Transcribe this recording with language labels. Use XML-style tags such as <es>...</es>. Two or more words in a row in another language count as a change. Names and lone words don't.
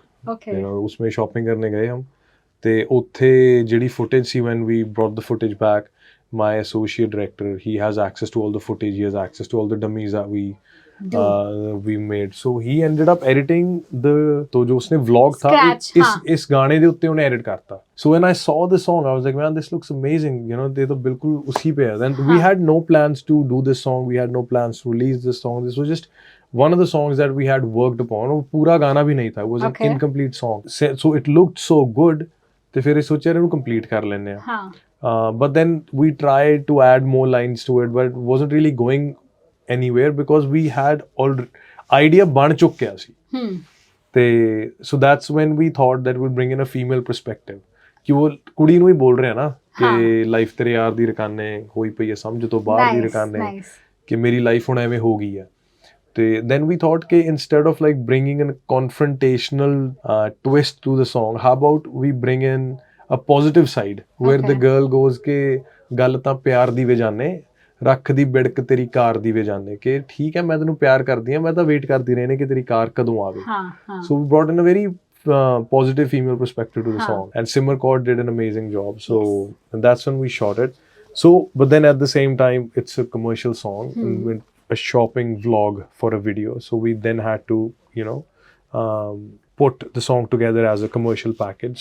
<en>Okay. You know,</en> <hi>उसमें shopping करने गए हम।</hi> <pa>ਤੇ ਉੱਥੇ ਜਿਹੜੀ footage ਸੀ,</pa> <en>when we brought the footage back, my associate director, he has access to all the footage, he has access to all the dummies that we made, so he ended up editing the</en> <hi>तो जो उसने vlog था इस गाने</hi> <pa>ਦੇ ਉੱਤੇ ਉਹਨੇ</pa> <hi>edit करता।</hi> <en>So when I saw the song I was like, man, this looks amazing, you know,</en> <hi>ये तो बिल्कुल उसी पे है।</hi> <en>Then we had no plans to do this song, we had no plans to release this song, this was just one of the songs that we had worked upon।</en> <hi>वो पूरा गाना भी नहीं था,</hi> <en>it was an incomplete song, so it looked so good</en> <pa>ਤੇ ਫਿਰ ਇਹ ਸੋਚਿਆ ਇਹਨੂੰ ਕੰਪਲੀਟ ਕਰ ਲੈਂਦੇ ਆ।</pa> <en>but then we tried to add more lines to it but it wasn't really going anywhere because we had idea</en> <pa>ਬਣ ਚੁੱਕਿਆ ਸੀ। ਤੇ</pa> <en>so that's when we thought that we'll bring in a female perspective</en> <pa>ਕਿ ਉਹ ਕੁੜੀ ਨੂੰ ਹੀ ਬੋਲ ਰਿਹਾ ਨਾ ਕਿ ਲਾਈਫ ਤੇਰੇ ਯਾਰ ਦੀ ਰਕਾਨੇ ਹੋਈ ਪਈ ਹੈ, ਸਮਝ ਤੋਂ ਬਾਹਰ ਦੀ ਰਕਾਨੇ, ਕਿ ਮੇਰੀ ਲਾਈਫ ਹੁਣ ਐਵੇਂ ਹੋ ਗਈ ਹੈ।</pa> <en>Then we thought</en> <pa>कि</pa> <en>instead of like bringing in a confrontational twist to the song, how about we bring in a positive side where the girl goes</en> <pa>ਕਿ ਗੱਲ ਤਾਂ ਪਿਆਰ ਦੀ ਵੇ ਜਾਣੇ ਰੱਖ ਦੀ ਬਿੜਕ ਤੇਰੀ ਕਾਰ ਦੀ ਵੇ ਜਾਣੇ, ਕਿ ਠੀਕ ਹੈ ਮੈਂ ਤੈਨੂੰ ਪਿਆਰ ਕਰਦੀ ਹਾਂ, ਮੈਂ ਤਾਂ ਵੇਟ ਕਰਦੀ ਰਹਿਣੀ ਕਿ ਤੇਰੀ ਕਾਰ ਕਦੋਂ ਆਵੇ।</pa> <en>So we brought in a very positive female perspective to the song, and Simmer Kaur did an amazing job. So and that's when we shot it. So but then at the same time it's a commercial song and a shopping vlog for a video, so we then had to, you know, put the song together as a commercial package.</en>